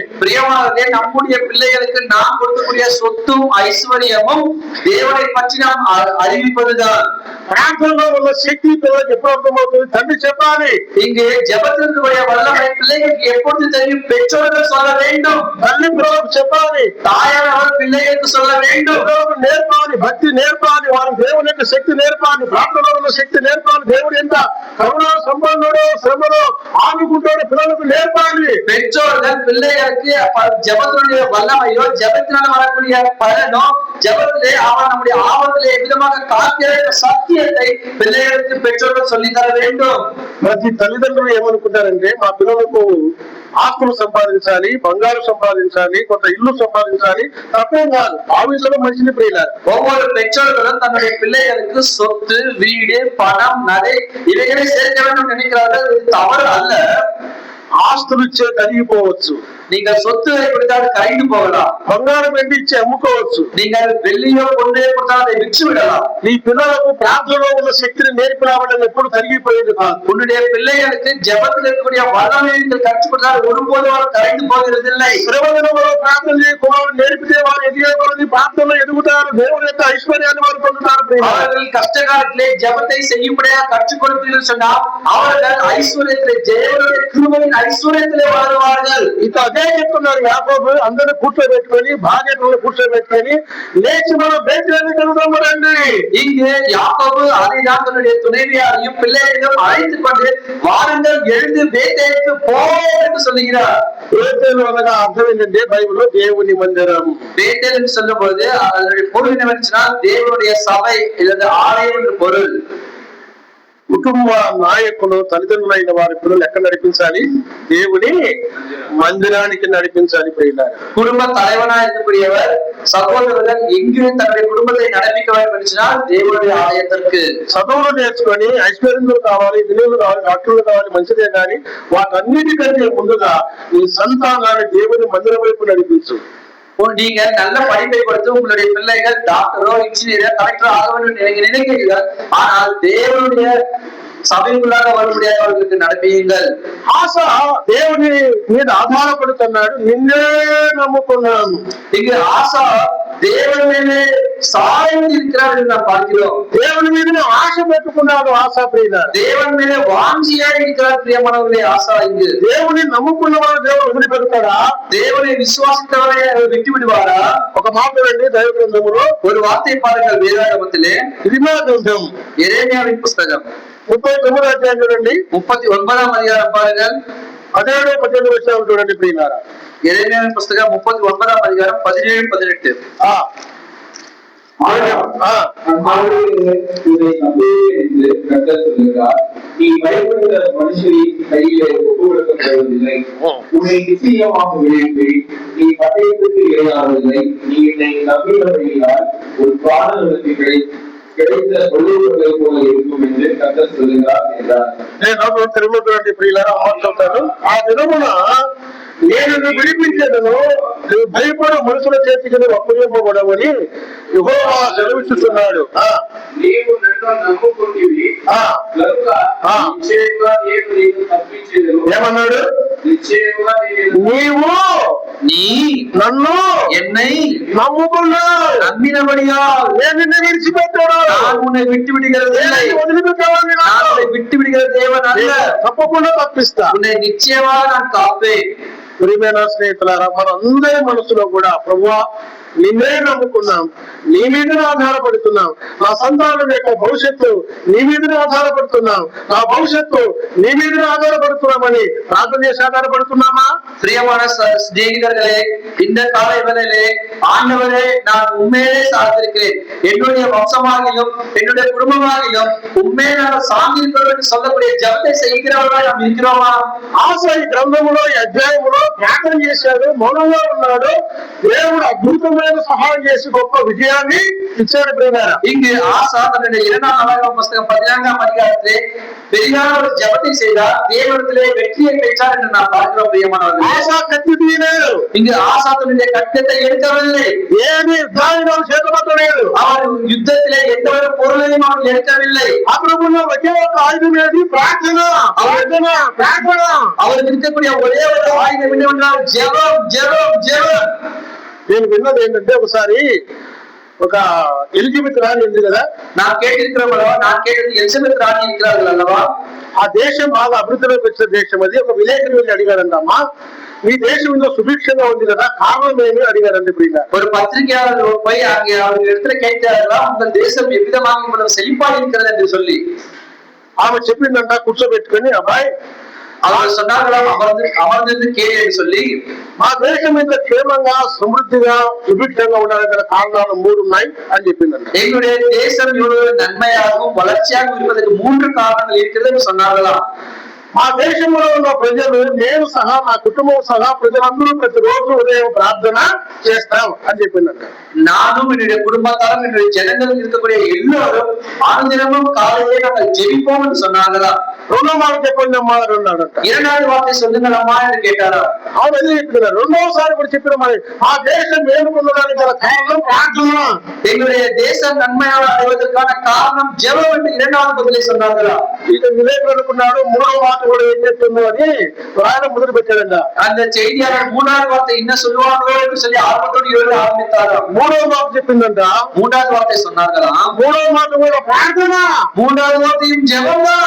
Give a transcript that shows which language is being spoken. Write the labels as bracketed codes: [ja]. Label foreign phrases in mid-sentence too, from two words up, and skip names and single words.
[ta] பிரியமானவர்களே, நம்முடைய பிள்ளைகளுக்கு நாம் கொடுக்கக்கூடிய சொத்தும் ஐஸ்வர்யமும் தேவனை பற்றி நாம் அறிவிப்பதுதான். [te] ప్రార్థనలో ఉన్న శక్తి పిల్లలకు ఎప్పుడు అర్థమవుతుంది? తండ్రి చెప్పాలి. [ta] இங்கு ஜெபத்தினுடைய வல்லமை பிள்ளைகளுக்கு எப்பொழுது தெரியும்? பெற்றோர்கள் சொல்ல வேண்டும். [te] తల్లి పిల్లలకు చెప్పాలి, [ta] தாயானவர் பிள்ளைகளுக்கு சொல்ல வேண்டும். [te] పిల్లలకు నేర్పాలి, భక్తి నేర్పాలి, వారి దేవుని యొక్క శక్తి నేర్పాలి, ప్రార్థనలో ఉన్న శక్తి నేర్పాలి. దేవుడు ఎంత కరుణా సంబంధుడో శ్రమలో ఆదుకుంటాడో పిల్లలకు నేర్పాలి. [ta] பெற்றோர்கள் பிள்ளைகளுக்கு ஜெபத்தினுடைய வல்லமையோ ஜெபத்தினால வரக்கூடிய பலனோ ஜெபத்திலே அவன் நம்முடைய ஆபத்திலே எவ்விதமாக காக்கிற சத்தியத்தை பிள்ளைகளுக்கு பெற்றோர்கள் சொல்லி தர வேண்டும். [te] ప్రతి తల్లిదండ్రులు ఏమనుకుంటారంటే మా పిల్లలకు ఆస్తులు సంపాదించాలి, బంగారు సంపాదించాలి, కొంత ఇల్లు సంపాదించాలి, తప్పేం కాదు. ఆవిషలో మంచిని ప్రియులారు. [ta] ஒவ்வொரு பெற்றோர்களும் தன்னுடைய பிள்ளைகளுக்கு சொத்து, வீடு, பணம், நகை இவைகளை சேர்க்க வேண்டும் நினைக்கிறார்கள். இது தவறு அல்ல. [te] ఆస్తులు ఇచ్చే తరిగిపోవచ్చు, [ta] நீங்கள் சொத்துகளை கொடுத்தால் கரைந்து போகலாம். [te] బంగారం వెండి ఇచ్చి అమ్ముకోవచ్చు. [ta] நீங்கள் வெள்ளியோ பொன்னையோ கொடுத்தால் அதை விற்று விடலாம். [te] నీ పిల్లలకు ప్రార్థనలో ఉన్న శక్తిని నేర్పినావడం ఎప్పుడు తరిగిపోయేది కాదు. [ta] உன்னுடைய பிள்ளைகளுக்கு ஜெபத்தில் இருக்கக்கூடிய வல்லமையை நீங்கள் கற்றுக் கொடுத்தால் ஒருபோதும் அவர் கரைந்து போகிறதில்லை. [te] శ్రమదినములో ప్రార్థన చేయకుమారు నేర్పితే వారు ఎదిగే కొలది ప్రార్థనలో ఎదుగుతారు. దేవుని యొక్క ఐశ్వర్యాన్ని వారు పొందుతారు. [ta] அவர்கள் கஷ்ட காலத்திலே ஜெபத்தை செய்யும்படியாக கற்றுக் கொடுப்பீர்கள் சொன்னால் அவர்கள் ஐஸ்வர்யத்திலே தேவனுடைய கிருபையின் ஐశ్వర్యத்திலே வாழ்வார்கள். [te] ఇట్లా అదే చెప్తున్నారు యాకోబు. అందరూ కూర్చోబెట్టుకొని భార్యను కూర్చోబెట్టుకొని లేచి మనం బేతేలుకు వెళ్దాం రండి. [ta] இங்கு யாக்கோபு அதை தான் தன்னுடைய துணைவியாரையும் பிள்ளைகளையும் அழைத்துக் கொண்டு வாருங்கள் எழுந்து பேத்தேலுக்கு போ என்று சொல்லுகிறார். [te] బేతేలు అనగా అర్థం ఏంటంటే బైబిల్లో దేవుని మందిరం. [ta] பேத்தேல் என்று சொல்லும் பொழுது அதனுடைய பொருள் என்னவென்றால் தேவனுடைய சபை அல்லது ஆலயம் என்று பொருள். [te] కుటుంబ నాయకులు తల్లిదండ్రులైన వారి పిల్లలు ఎక్కడ నడిపించాలి? దేవుని మందిరానికి నడిపించాలి. ప్రియులారా, [ta] குடும்ப தலைவனாக இருக்கக்கூடியவர் சகோதரர்கள் எங்கு தன்னுடைய குடும்பத்தை நடப்பிக்க வேண்டும் என்றால் தேவனுடைய ஆலயத்திற்கு. [te] చదువులు నేర్చుకొని ఐశ్వర్యంలో కావాలి, విలువలు కావాలి, డాక్టర్లు కావాలి, మంచిదే కానీ వాటన్నిటికంటే ముందుగా నీ సంతానాన్ని దేవుని మందిరం వైపు నడిపించు. [ta] நீங்க நல்ல படிப்பை கொடுத்து உங்களுடைய பிள்ளைகள் டாக்டரோ இன்ஜினியரோ கலெக்டரோ ஆக வேண்டும் நீங்க நினைக்கிறீர்கள். ஆனால் தேவனுடைய [te] సభ్యులాగ వరుడిగా వాళ్ళకి నడిపియంగల్. ఆశ దేవుని మీద ఆధారపడుతున్నాడు. నిన్నే నమ్ముకున్నాను. [ta] இங்க ஆசா தேவன் மேலே சாய்ந்து இருக்கிறார் என்று நாம் பார்க்கிறோம். [te] దేవుని మీద ఆశ పెట్టుకున్నాడు ఆశ. ప్రియులారా, [ta] தேவன் மேலே வாஞ்சியா இருக்கிறார் பிரியமானவர்களே ஆசா. இங்கு [te] దేవుని నమ్ముకున్నవాడు దేవుడు వదిలిపెడతాడా? [ta] தேவனை விசுவாசித்தவரை விட்டு விடுவாரா? [te] ఒక మాట రండి దైవ గ్రంథములో [ta] ஒரு వార్த்தை பாருங்கள் வேதாகமத்திலே [te] ఇర్మియా గ్రంథం [ta] எரேமியாவின் புத்தகம் [te] 39వ అధ్యాయం చూడండి. 39వ అధ్యాయం பாருங்கள். 17 18 వచనాలు చూడండి ప్రియులారా. [ta] எரேமியாவின் புத்தகம் [te] 39వ అధ్యాయం [ta] 17 18. நீ பயப்படுகிற மனுஷரின் கையிலே ஒப்பு கொடுக்கப்படுவதில்லை. உன்னை நிச்சயமாக விளைப்பேன். நீ பட்டயத்துக்கு இரையாவதில்லை. நீ என்னை நம்பினபடியால் ஒரு பாடலுக்கு கிடைத்த சொல்லுவதை போல இருக்கும் என்று கர்த்தர் சொல்லுகிறார் என்றார். [te] నేను తిరుగుతున్నటువంటి ప్రియులారా మాట్లాడతాను. ఆ దినమున నేను విడిపించేదను, భయపడు మనుషుల చేతికి అప్పగింపబడవని యెహోవా సెలవిస్తున్నాడు. నీవు నన్ను నమ్ముకుంటివి కనుక నిశ్చయంగా నేను నిన్ను తప్పించేదను. ఏమన్నాడు? నిశ్చయంగా నీవు [ta] நீ [te] నన్ను [ta] என்னை [te] నమ్ముకున్నావు, [ta] நம்பினபடியா [te] నేను నిన్ను విడిచిపెట్టాను, [ta] நான் உன்னை விட்டு விடுகிறதில்லை. [te] వదిలిపెట్టేవాడిని [ta] நான் உன்னை விட்டு விடுகிற தேவன் அல்ல. [te] తప్పకుండా తప్పిస్తా. [ta] உன்னை நிச்சயமாக நான் காப்பேன். [te] ప్రియమైన స్నేహితులారా, మనందరి మనసులో కూడా ప్రభువా నిన్నే నమ్ముకున్నాం, నీ మీదనే ఆధారపడుతున్నాం, నా సంతానం యొక్క భవిష్యత్తు నీ మీదనే ఆధారపడుతున్నాం, నా భవిష్యత్తు నీ మీదనే ఆధారపడుతున్నామని ప్రార్థన చేసి ఆధారపడుతున్నామా? [ta] பிரியமான சிநேகிதர்களே, இந்த காலை வேளையிலே ஆண்டவரே நான் உண்மையிலே சார்ந்திருக்கிறேன், என்னுடைய வம்சமாகிலும் என்னுடைய குடும்பமாகிலும் உண்மையை நான் சார்ந்திருக்கிறோம் என்று சொல்லக்கூடிய ஜபத்தை செய்கிறவர்களாக நாம் இருக்கிறோமா? [te] ఆశ ఈ గ్రంథములో ఈ అధ్యాయములో ప్రార్థన చేశాడు, మౌనంగా ఉన్నాడు. దేవుడు అద్భుతమైన సహాయం చేసి గొప్ప విజయాన్ని ఇచ్చాడు. ప్రియమైన [ta] இங்கு ஆசா தன்னுடைய 2ஆம் நாளாகம புத்தகம் 14ஆம் அதிகாரத்திலே பெரியான ஒரு ஜபத்தை செய்தார், தேவனிடத்திலே வெற்றியை பெற்றார் என்று நாம் பார்க்கிறோம். பிரியமானவர்களே, [te] ఆశ కత్తి తీయలేదు, [ta] இங்கு ஆசா தன்னுடைய கட்டத்தை எடுக்கவில்லை, [te] ఏమి దానిలో చేతపట్టలేదు, [ta] அவர் யுத்தத்திலே எந்த ஒரு பொருளையும் அவர் எடுக்கவில்லை. [te] అతనుకున్న ఒకే ఒక ఆయుధం ఏది? ప్రార్థన. ప్రార్థన. [ta] அவருக்கு இருக்கக்கூடிய ஒரே ஒரு ஆயுதம் என்னவென்றால் ஜெபம், ஜெபம், ஜெபம். [te] నేను విన్నది ఏంటంటే, ఒకసారి ఒక ఎలిజబెత్ రాణి ఉంది కదా, [ta] நான் கேட்டிருக்கிறவங்களோ, நான் கேட்டது எலிசபெத் ராணி இருக்கிறார்கள் அல்லவா? [te] ఆ దేశం బాగా అభివృద్ధిలోకి వచ్చిన దేశం. అది ఒక విలేకరి వెళ్ళి అడిగారంటమ్మా, మీ దేశంలో సుభిక్షంగా ఉంది కదా, కారణం ఏమి అడిగారండి. ఇప్పుడు [ta] ஒரு பத்திரிகையாளர் போய் அங்கே அவங்க இடத்துல கேட்டார்களா, உங்கள் தேசம் எவ்விதமாக இவ்வளவு செழிப்பாக இருக்கிறது என்று சொல்லி. [te] ఆమె చెప్పిందంట, కూర్చోబెట్టుకుని, అబ్బాయి [ta] அவர் சொன்னார்களாம், அமர்ந்து கேளு என்று சொல்லி, [te] మా దేశం ఇంత క్షేమంగా సమృద్ధిగా సుభిక్షంగా ఉండడానికి గల కారణాలు 3 ఉన్నాయి అని చెప్పిందంట. [ta] எங்களுடைய தேசம் இவ்வளவு நன்மையாகவும் வளர்ச்சியாகவும் இருப்பதற்கு 3 காரணங்கள் இருக்கிறது என்று சொன்னார்களாம். [te] మా దేశంలో ఉన్న ప్రజలు, నేను సహా నా కుటుంబం సహా ప్రజలందరూ ప్రతిరోజు ఉదయం ప్రార్థన చేస్తాం అని చెప్పిందంట. [ta] நானும் என்னுடைய குடும்பத்தாரும் என்னுடைய ஜனங்கள் இருக்கக்கூடிய எல்லோரும் ஆனந்தினமும் காலையிலே நாங்கள் ஜெபிப்போம் என்று சொன்னாங்களா. [te] రెండో మాట చెప్పండి అమ్మా అన్నాడంట. [ta] இரண்டாவது வார்த்தை சொல்லுங்கள் అమ్మా என்று கேட்டாரா. [te] అవును వెళ్ళి చెప్తున్నారు. రెండవసారి కూడా చెప్పిన మరి ఆ దేశం మేలుకొనడానికి గల కారణం ప్రార్థన. [ta] எங்களுடைய தேசம் நன்மையாக அடைவதற்கான காரணம் ஜெபம் என்று இரண்டாவது பதிலை சொன்னாங்களா. [te] ఇక విలేకరు అనుకున్నాడు మూడో మాట కూడా ఏం చెప్తుందో అని రాయడం మొదలు పెట్టాడంట. [ta] அந்த செய்தியாளர் மூன்றாவது வார்த்தை என்ன சொல்லுவாங்களோ என்று சொல்லி ஆர்வத்தோடு எழுத ஆரம்பித்தாராம். [te] మూడో మాట చెప్పిందంట. [ta] மூன்றாவது வார்த்தை சொன்னார்களா. [te] మూడో మాట కూడా ప్రార్థన. [ta] மூன்றாவது வார்த்தையும் ஜெபம் தான்.